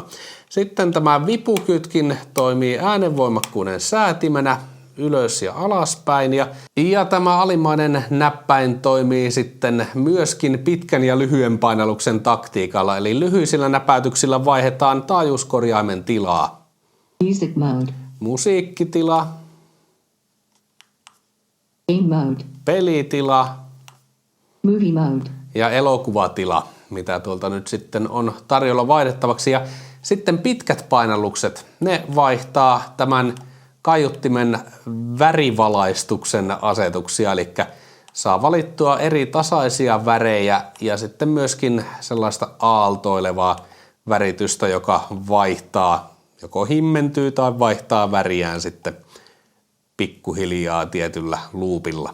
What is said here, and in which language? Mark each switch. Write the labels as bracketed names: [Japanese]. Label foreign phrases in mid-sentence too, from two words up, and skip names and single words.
[Finnish] Sitten tämä vipukytkin toimii äänenvoimakkuuden säätimenä ylös ja alaspäin ja tämä alimmainen näppäin toimii sitten myöskin pitkän ja lyhyen painalluksen taktiikalla, eli lyhyisillä näpäytyksillä vaihdetaan taajuuskorjaimen tilaa. [English] Music mode. [Finnish] Musiikkitila. [English] Game mode. [Finnish] Pelitila. [English] Movie mode. [Finnish] Ja elokuvatila, mitä tuolta nyt sitten on tarjolla vaihdettavaksi. Ja sitten pitkät painallukset, ne vaihtaa tämän kaiuttimen värivalaistuksen asetuksia, eli saa valittua eri tasaisia värejä ja sitten myöskin sellaista aaltoilevaa väritystä, joka vaihtaa, joko himmentyy tai vaihtaa väriään sitten pikkuhiljaa tietyllä luupilla.